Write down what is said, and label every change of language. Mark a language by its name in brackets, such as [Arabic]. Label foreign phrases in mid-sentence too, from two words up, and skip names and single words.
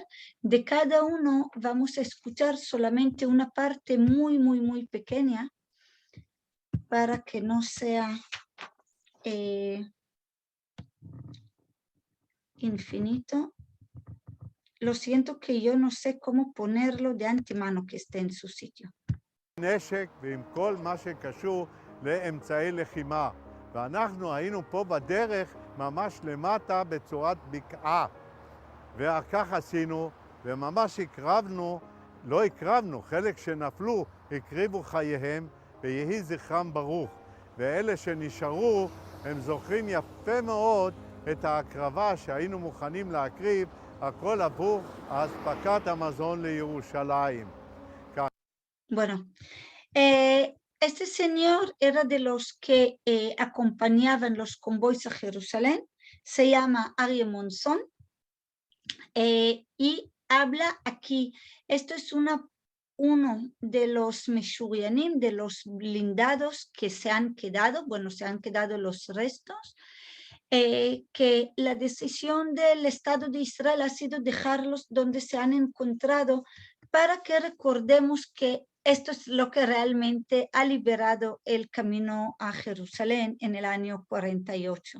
[Spanish] De cada uno vamos a escuchar solamente una parte muy, muy, muy pequeña para que no sea infinito. Lo siento que yo no sé cómo ponerlo de antemano que esté en su sitio. [Hebrew] נשק ועם כל מה שקשור לאמצעי לחימה. ואנחנו היינו פה בדרך ממש למטה בצורת בקעה. וכך עשינו, וממש הקרבנו, חלק שנפלו, הקריבו חייהם, ויהי זכרם ברוך. ואלה שנשארו, הם זוכרים יפה מאוד את ההקרבה שהיינו מוכנים להקריב, הכל עבור אספקת המזון לירושלים. [Spanish] Bueno, este señor era de los que acompañaban los convoys a Jerusalén, se llama Aryeh Monzon, y habla aquí, esto es uno de los meshurianim, de los blindados que se han quedado, bueno, se han quedado los restos, que la decisión del Estado de Israel ha sido dejarlos donde se han encontrado para que recordemos que esto es lo que realmente ha liberado el camino a Jerusalén en el año 48.